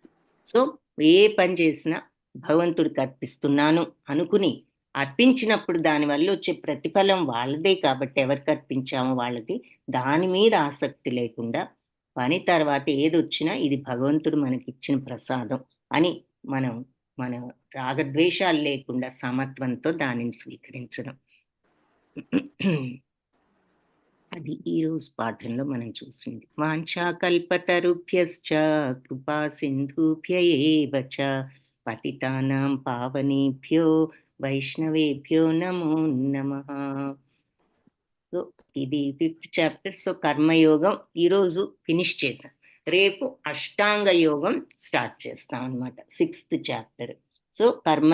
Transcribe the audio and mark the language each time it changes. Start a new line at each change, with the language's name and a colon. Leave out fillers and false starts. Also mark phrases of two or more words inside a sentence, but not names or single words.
Telugu: సో ఏ పని చేసినా భగవంతుడికి అర్పిస్తున్నాను అనుకుని అర్పించినప్పుడు దానివల్ల వచ్చే ప్రతిఫలం వాళ్ళదే కాబట్టి, ఎవరికి అర్పించామో వాళ్ళది, దాని మీద ఆసక్తి లేకుండా పని తర్వాత ఏదొచ్చినా ఇది భగవంతుడు మనకిచ్చిన ప్రసాదం అని మనం మన రాగద్వేషాలు లేకుండా సమత్వంతో దానిని స్వీకరించడం. అది ఈరోజు పాఠంలో మనం చూసింది.
Sanskrit: వాంఛాకల్పతరుభ్యశ్చ కృపా సింధుభ్య ఏవ చ పతితానాం పావనేభ్యో వైష్ణవేభ్యో నమో నమః.
Telugu: సో ఇది 5th చాప్టర్. సో కర్మయోగం ఈరోజు ఫినిష్ చేశాం. రేపు అష్టాంగ యోగం స్టార్ట్ చేస్తాం అనమాట, 6th చాప్టర్. సో కర్మ